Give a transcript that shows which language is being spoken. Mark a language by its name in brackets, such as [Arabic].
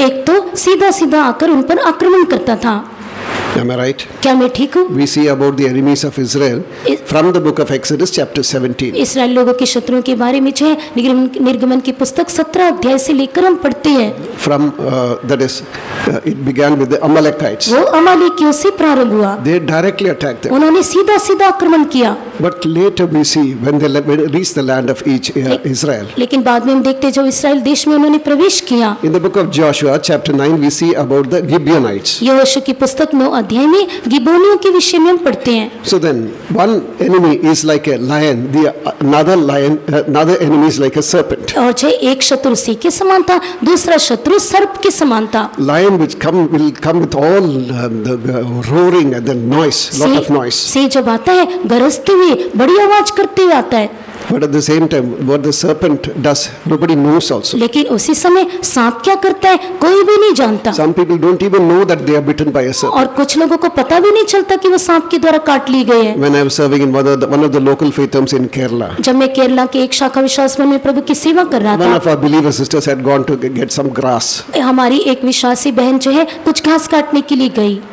[Hindi] एक तो सीधा सीधा आकर उन पर आक्रमण करता था। [English] Am I right? [Hindi] क्या मैं ठीक हूँ? [English] We see about the enemies of Israel from the book of Exodus chapter 17. [Hindi] Israel लोगों के शत्रुओं के बारे में जो है निर्गमन की पुस्तक 17 अध्याय से लेकर हम पढ़ते हैं। [English] From that is, it began with the Amalekites. [Hindi] वो अमालेकियों से प्रारंभ हुआ। [English] They directly attacked them. [Hindi] उन्होंने सीधा सीधा आक्रमण किया। [English] But later we see when they reached the land of Israel. [Hindi] लेकिन बाद में हम देखते हैं जब इसराइल देश में उन्होंने प्रवेश किया। [English] In the book of Joshua chapter 9 we see about the Gibeonites. [Hindi] यहोशू की पुस्तक 9 अध्याय में गिबोनियों के विषय में हम पढ़ते हैं। [English] So then one enemy is like a lion, another enemy is like a serpent. [Hindi] और जो एक शत्रु सिंह के समान था, दूसरा शत्रु सर्प के समान था। [English] Lion will come with all the roaring and the noise, lot of noise. [Hindi] Singh जब आता है गरजते हुए बड़ी आवाज करते हुए आता है। [English] But at the same time, what the serpent does, nobody knows also. [Hindi] लेकिन उसी समय सांप क्या करता है कोई भी नहीं जानता। [English] Some people don't even know that they are bitten by a serpent. [Hindi] और कुछ लोगों को पता भी नहीं चलता कि वो सांप के द्वारा काट ली गए हैं। [English] When I was serving in one of the local faith homes in Kerala, [Hindi] जब मैं केरला के एक शाखा विश्वास में प्रभु की सेवा कर रहा [English] one [Hindi] था, [English] of our believer sisters had gone to get some grass. [Hindi] हमारी एक विश्वासी बहन जो है कुछ घास काटने के लिए गई